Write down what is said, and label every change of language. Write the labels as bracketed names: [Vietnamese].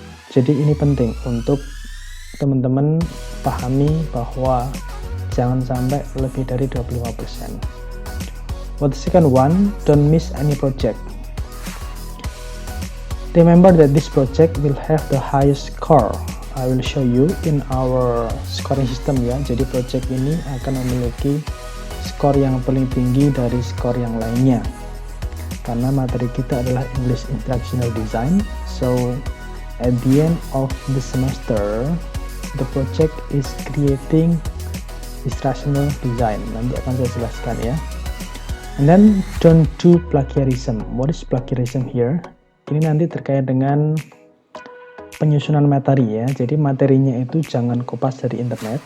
[Indonesian] Jadi ini penting untuk teman-teman pahami bahwa jangan sampai lebih dari 25%. [English] For the second one, don't miss any project. Remember that this project will have the highest score. I will show you in our scoring system, ya. [Indonesian] Jadi project ini akan memiliki skor yang paling tinggi dari skor yang lainnya. Karena materi kita adalah English Instructional Design. [English] So at the end of the semester, the project is creating instructional design. [Indonesian] Nanti akan saya jelaskan, ya. [English] And then don't do plagiarism. What is plagiarism here? [Indonesian] Ini nanti terkait dengan penyusunan materi, ya. Jadi materinya itu jangan kopas dari internet.